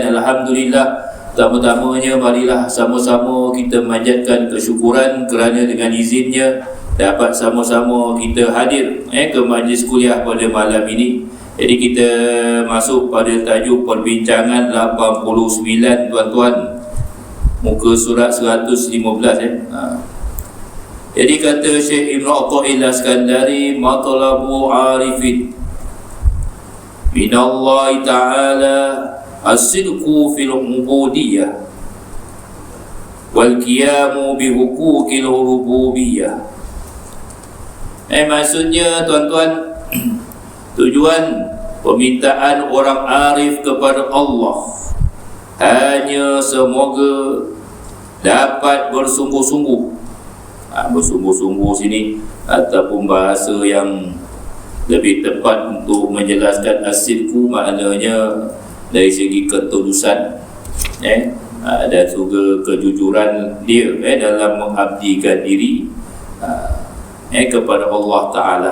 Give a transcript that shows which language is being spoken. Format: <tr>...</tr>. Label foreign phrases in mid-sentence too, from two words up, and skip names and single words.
<ms>Alhamdulillah, pertama-tamanya marilah sama-sama kita manjatkan kesyukuran kerana dengan izinnya dapat sama-sama kita hadir ke majlis kuliah pada malam ini. Jadi kita masuk pada tajuk perbincangan 89 tuan-tuan, muka surat 115 Jadi kata Syekh Ibn Atha'illah Al-Iskandari,</ms> <ar>مطلب العارفين من الله تعالى الصدق في العبودية والقيام بحقوق الربوبية.</ar> <ms>Maksudnya tuan-tuan, tujuan permintaan orang arif kepada Allah hanya semoga dapat bersungguh-sungguh. Bersungguh-sungguh sini ataupun bahasa yang lebih tepat untuk menjelaskan as-sidqu maknanya dari segi ketulusan dan juga kejujuran dia dalam mengabdikan diri kepada Allah Ta'ala.</ms>